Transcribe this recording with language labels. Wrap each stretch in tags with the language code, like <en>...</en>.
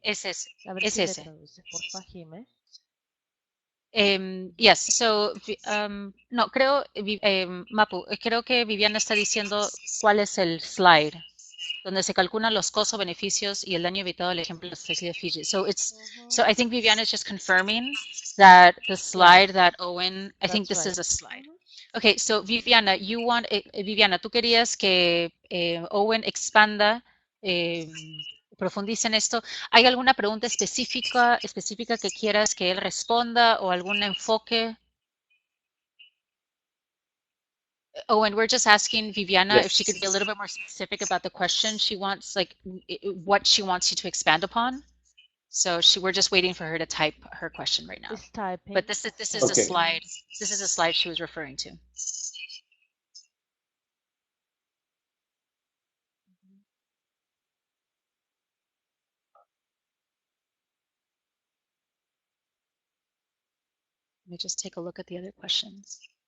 <es>Es ese. A ver Es si me ese. traduces, porfa, Jime. Yes, so, no, creo, Mapu, creo que Viviana está diciendo cuál es el slide donde se calculan los costos, beneficios y el daño evitado del ejemplo de las islas de Fiji.</es> <en>So I think Viviana is just confirming that the slide that Owen, I think this is a slide.</en> <es>Okay, so Viviana, Viviana, tú querías que Owen expanda, profundice en esto. ¿Hay alguna pregunta específica que quieras que él responda o algún enfoque?</es> <en>Owen, we're just asking Viviana if she could be a little bit more specific about the question. She wants, like, what she wants you to expand upon. So we're just waiting for her to type her question right now. It's typing. But this is a slide. This is a slide she was referring to. Let me just take a look at the other questions.</en>